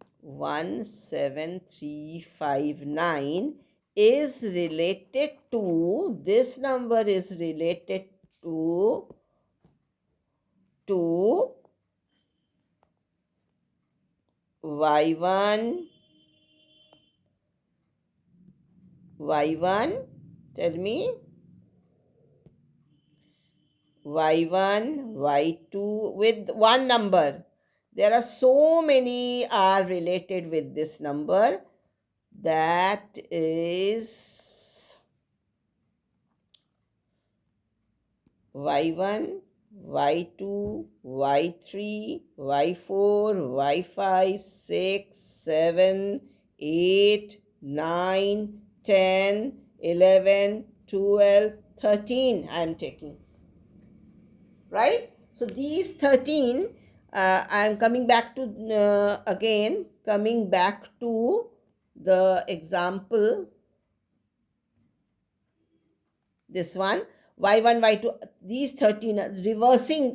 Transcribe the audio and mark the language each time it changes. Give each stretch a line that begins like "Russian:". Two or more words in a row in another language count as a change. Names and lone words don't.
English: 17359 is related to, this number is related to y1, y1, tell me, y1, y2 with one number. There are so many are related with this number, that is y1, y2, y3, y4, y5, 6, 7, 8, 9, 10, 11, 12, 13 I am taking. Right? So these 13, I am coming back to, again, coming back to the example, this one, y1, y2, these 13, reversing